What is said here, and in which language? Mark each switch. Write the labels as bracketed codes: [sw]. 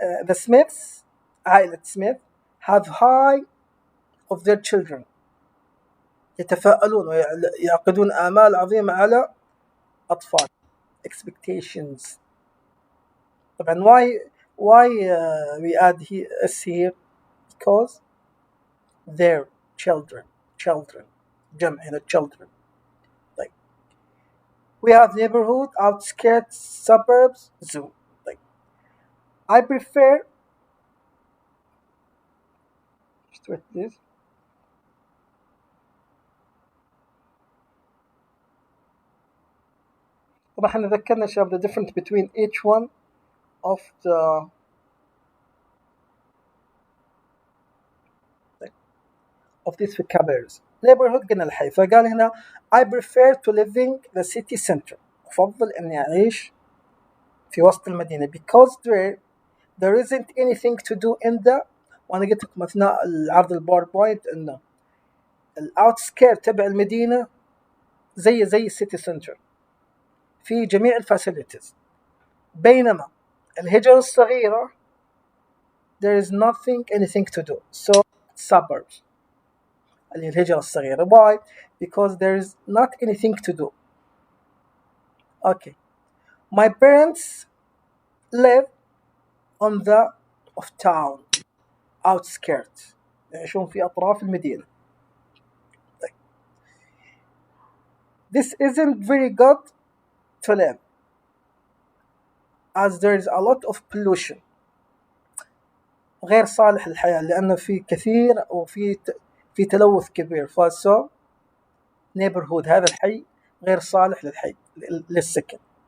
[en] The Smiths [ar] عائلة سميث [en] have high of their children. [ar] يتفائلون ويعقدون آمال عظيمة على أطفال. [en] Expectations. [ar] طبعا [en] why we add s here because their children [ar] جمع هنا [en] children. [ar] طيب. [en] We have neighborhood, outskirts, suburbs, zoo. [ar] طيب. [en] I prefer this. [ar] طبعا احنا ذكرنا شباب [en] the difference between each one of these vocabularies. [ar] neighborhood قلنا الحي فقال هنا [en] I prefer to living the city center. [ar] أفضل أني أعيش في وسط المدينة [en] because there isn't anything to do in the [ar] وأنا قلت لكم أثناء العرض الباوربوينت إنه الأوتسكيرت تبع المدينة زي السيتي سنتر في جميع الفاسيلتيز بينما الهجرة الصغيرة [en] there is anything to do so suburbs [ar] اللي هي الهجرة الصغيرة. [en] why? because there is not anything to do. okay, my parents live on the of town outskirts [ar] يعيشون في أطراف المدينة. [en] this isn't very good to live as there is a lot of pollution. [ar] غير صالح للحياة لأنه في كثير وفي تلوث كبير. فسو neighborhood هذا الحي غير صالح للسكن.